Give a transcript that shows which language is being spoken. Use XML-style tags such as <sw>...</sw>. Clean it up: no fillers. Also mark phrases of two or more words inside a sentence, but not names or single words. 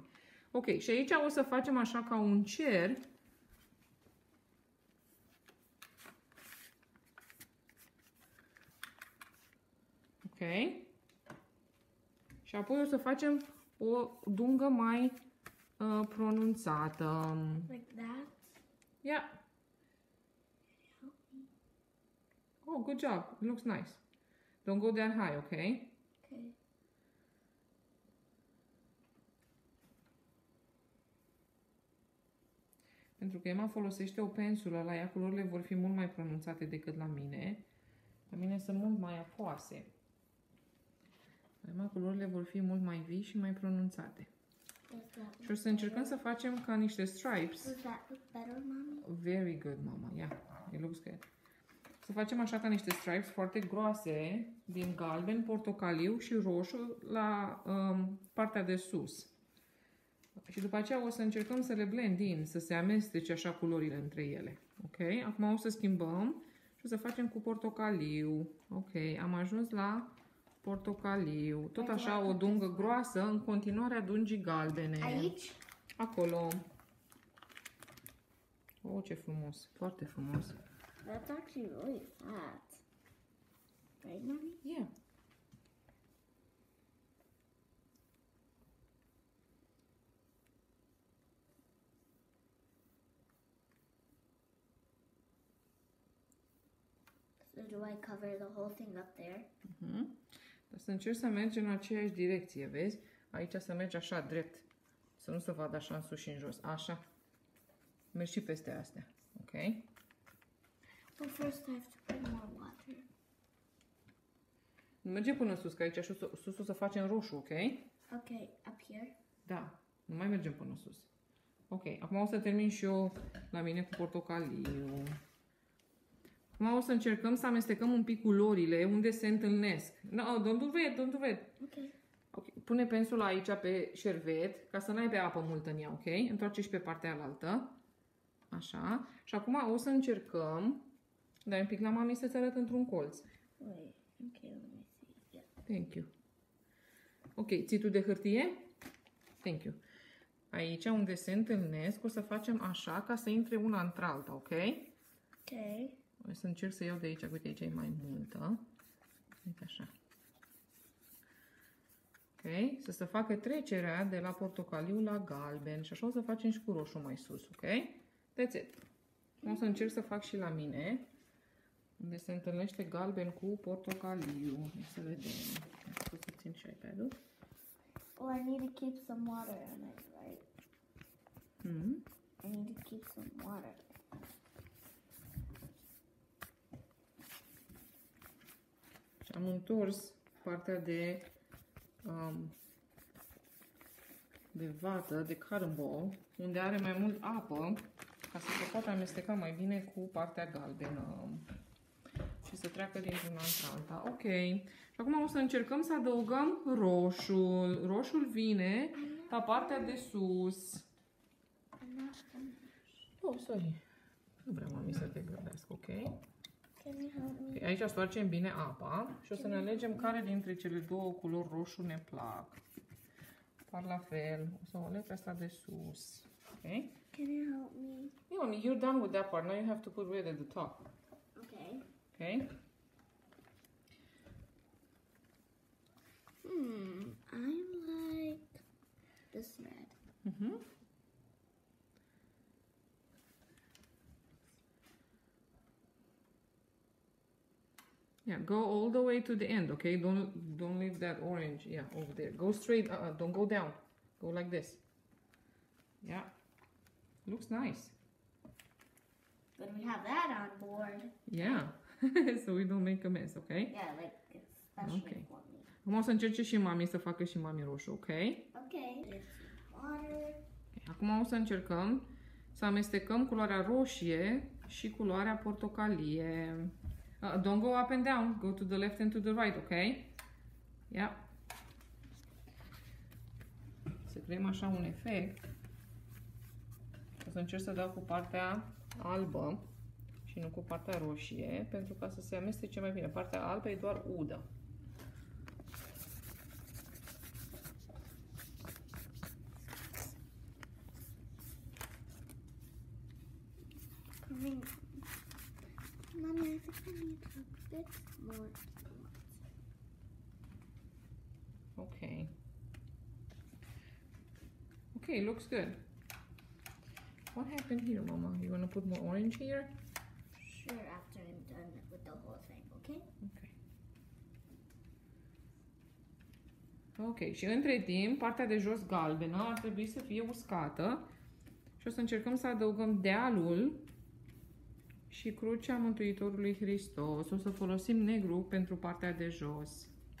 <ro>Ok, și aici o să facem așa ca un cer. Ok? Și apoi o să facem o dungă mai pronunțată.</ro> <en>Like that? Yeah. Oh, good job. It looks nice. Don't go that high, okay? Okay.</en> <ro>Pentru că Emma folosește o pensulă, la ea culorile vor fi mult mai pronunțate decât la mine. La mine sunt mult mai apoase. La Emma culorile vor fi mult mai vii și mai pronunțate. Și o să încercăm să facem ca niște stripes.</ro> <en>Does that look better, Mommy? Very good, mama. Yeah, it looks good.</en> <ro>Să facem așa ca niște stripes foarte groase din galben, portocaliu și roșu la partea de sus. Și după aceea o să încercăm să le</ro> <en>blend in,</en> <ro>să se amestece așa culorile între ele. Ok? Acum o să schimbăm și o să facem cu portocaliu. Ok, am ajuns la portocaliu. Tot așa o dungă groasă, în continuare a dungii galbene. Aici? Acolo. Oh, ce frumos. Foarte frumos.</ro> <en>That's actually really flat. Right, Mommy? Yeah. So do I cover the whole thing up there?</en> <ro>Dar să încerci să mergi în aceeași direcție, vezi? Aici să mergi așa, drept. Să nu se vadă așa în sus și în jos. Așa. Mergi și peste astea. Ok?</ro> <en>But first I have to put more water.</en> <ro>Nu merge până sus, că aici sus o să facem roșu, ok?</ro> <en>Okay, up here?</en> <ro>Da. Nu mai mergem până sus. Ok. Acum o să termin și eu la mine cu portocaliu. Acum o să încercăm să amestecăm un pic culorile unde se întâlnesc.</ro> <en>No, don't do it, don't do it. Okay. Okay.</en> <ro>Pune pensula aici pe șervet, ca să n-ai pe apă multă în ea, ok? Întoarce și pe partea alaltă. Așa. Și acum o să încercăm. Dai un pic la mami să-ți arăt într-un colț.</ro> <en>Wait, okay, let me see. Yeah. Thank you.</en> <ro>Ok, ții tu de hârtie?</ro> <en>Thank you.</en> <ro>Aici unde se întâlnesc o să facem așa ca să intre una într-alta, ok?</ro> <en>Okay.</en> <ro>O să încerc să iau de aici, uite aici e mai multă. Uite așa. Ok? Să se facă trecerea de la portocaliu la galben și așa o să facem și cu roșu mai sus, ok?</ro> <en>That's it.</en> <ro>O să încerc să fac și la mine, unde se întâlnește galben cu portocaliu. Hai să vedem. O să țin și iPad-ul.</ro> <en>Oh, I need to keep some water on it, right? I need to keep some water.</en> <ro>am întors partea de vată, de</ro> <en>cotton ball,</en> <ro>unde are mai mult apă, ca să se poată amesteca mai bine cu partea galbenă și să treacă dintr-una într-alta. Ok. Și acum o să încercăm să adăugăm roșul. Roșul vine la partea de sus.</ro> <en>Oh, sorry.</en> <ro>Nu vreau, mami, să te grăbesc, ok? Okay, aici stoarcem bine apa și o să ne alegem care dintre cele două culori roșu ne plac. Par la fel. O să o aleg pe asta de sus. Ok?</ro> <en>Can you help me? Yeah, you're done with that part. Now you have to put red at the top. Okay. Okay? I like this red. Yeah, go all the way to the end, okay? Don't leave that orange, yeah, over there. Go straight, don't go down. Go like this. Yeah. Looks nice. Good we have that on board. Yeah. So we don't make a mess, okay? Yeah, like especially for me.</en> <ro>Acum o să încerce și mami să facă și mami roșu, ok?</ro> <en>Okay. Water.</en> <ro>Acum o să încercăm să amestecăm culoarea roșie și culoarea portocalie.</ro> <en>Don't go up and down. Go to the left and to the right, okay? Yeah.</en> <ro>Să creăm așa un efect. O să încerc să dau cu partea albă și nu cu partea roșie, pentru ca să se amestece mai bine. Partea albă e doar udă.</ro> <en>Mommy, I think I need a bit more. Okay. Okay, looks good. What happened here, Mama? You want to put more orange here? Sure, after I'm done with the whole thing, okay? Okay.</en> <ro>Ok, și între timp, partea de jos galbenă ar trebui să fie uscată și o să încercăm să adăugăm dealul și crucea Mântuitorului Hristos. O să folosim negru pentru partea de jos.</ro>